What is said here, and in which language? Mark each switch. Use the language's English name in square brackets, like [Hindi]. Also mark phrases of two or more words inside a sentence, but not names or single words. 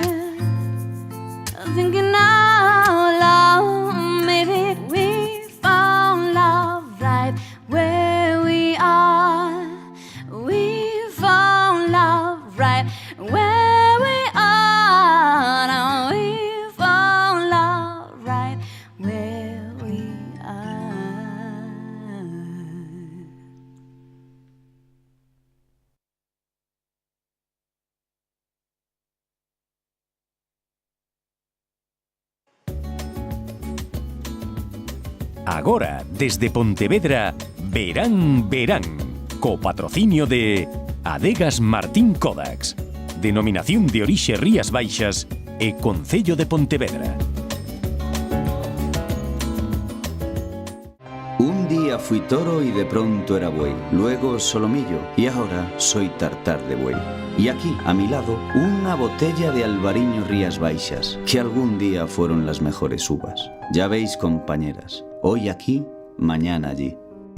[English] I'm thinking out loud, maybe we found love right where we are. We found love right where we are. Now we found love right where we are. [Galician] Agora, desde Pontevedra, Verán Verán, co patrocinio de Adegas Martín Kodax, Denominación de Orixe Rías Baixas e Concello de Pontevedra. [Spanish] Un día fui toro y de pronto era buey, luego solomillo y ahora soy tartar de buey. Y aquí, a mi lado, una botella de Albariño Rías Baixas, que algún día fueron las mejores uvas. Ya veis, compañeras, hoy aquí, mañana allí.